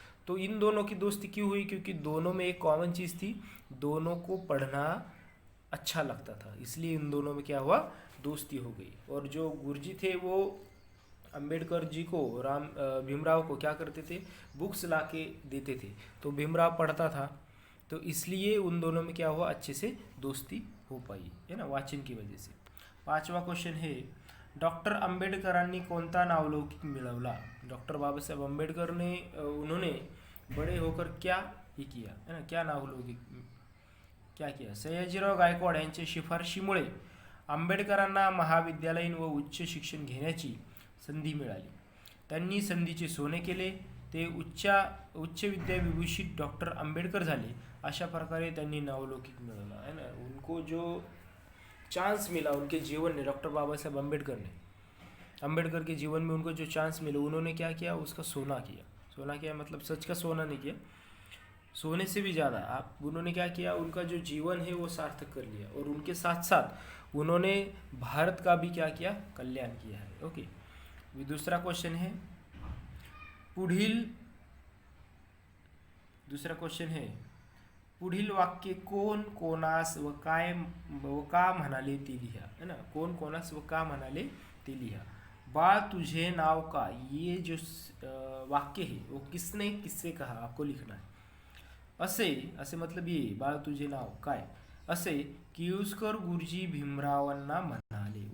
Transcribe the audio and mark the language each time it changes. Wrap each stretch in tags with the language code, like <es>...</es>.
<hi>तो इन दोनों की दोस्ती क्यों हुई? क्योंकि दोनों में एक कॉमन चीज़ थी, दोनों को पढ़ना अच्छा लगता था, इसलिए इन दोनों में क्या हुआ, दोस्ती हो गई। और जो गुरुजी थे वो अंबेडकर जी को भीमराव को क्या करते थे, बुक्स ला के देते थे, तो भीमराव पढ़ता था, तो इसलिए उन दोनों में क्या हुआ, अच्छे से दोस्ती हो पाई, है ना, वाचन की वजह से। 5वां क्वेश्चन है,</hi> <mr>डॉक्टर आंबेडकरांनी कोणता नावलौकिक मिळवला?</mr> <hi>डॉक्टर बाबासाहेब आंबेडकर ने उन्होंने बड़े होकर क्या ये किया, है ना, क्या नावलौकिक क्या किया?</hi> <mr>सयाजीराव गायकवाड यांच्या शिफारशीमुळे आंबेडकरांना महाविद्यालयीन व उच्च शिक्षण घेण्याची संधी मिळाली, त्यांनी संधीचे सोने केले, ते उच्च विद्याविभूषित डॉक्टर आंबेडकर झाले, अशा प्रकारे त्यांनी नावलौकिक मिळवला, है ना।</mr> <hi>उनको जो चांस मिला उनके जीवन में, डॉक्टर बाबा साहब अम्बेडकर के जीवन में उनको जो चांस मिला, उन्होंने क्या किया, उसका सोना किया। सोना किया मतलब सच का सोना नहीं किया, सोने से भी ज़्यादा आप, उन्होंने क्या किया, उनका जो जीवन है वो सार्थक कर लिया, और उनके साथ साथ उन्होंने भारत का भी क्या किया, कल्याण किया है। ओके, दूसरा क्वेश्चन है, दूसरा क्वेश्चन है,</hi> <mr>पुढील वाक्य कोण कोणास व काय व का म्हणाले ते लिहा, है ना, कोण कोणास व का म्हणाले ते लिहा। बाळ तुझे नाव का,</mr> <hi>ये जो वाक्य है वो किसने किससे कहा, आपको लिखना है।</hi> <mr>असे</mr> <hi>मतलब ये,</hi> <mr>बाळ तुझे नाव काय, असे किर्लोस्कर गुरुजी भीमरावांना म्हणाले।</mr>